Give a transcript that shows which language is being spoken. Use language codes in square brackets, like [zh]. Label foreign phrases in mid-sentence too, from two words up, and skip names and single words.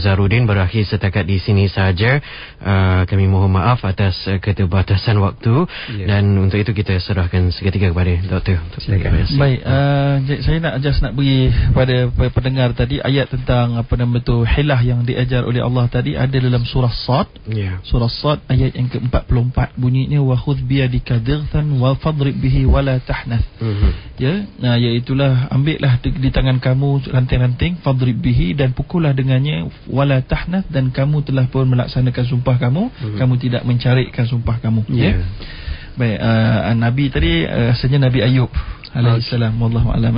[ms] Zahrudin berakhir setakat di sini sahaja. Kami mohon maaf atas keterbatasan waktu dan untuk itu kita serahkan seketika kepada Doktor. Silakan. Baik, saya nak beri pada pendengar tadi ayat tentang hilah yang diajar oleh Allah tadi ada dalam surah Sad. Surah Sad ayat yang ke-44 bunyinya [ar] وَخُذْ بِيَدِكَ ضِغْثًا فَاضْرِبْ بِهِ وَلَا تَحْنَثْ. [ms] Iaitulah ambillah di tangan kamu ranting-ranting [ar] فَاضْرِبْ بِهِ [ms] dan pukullah dengannya [ar] وَلَا تَحْنَثْ [ms] dan kamu telah pun melaksanakan sumpah kamu, kamu tidak mencarikkan sumpah kamu. Baik, Nabi tadi rasanya Nabi Ayub alaihissalam, [ar] والله أعلم.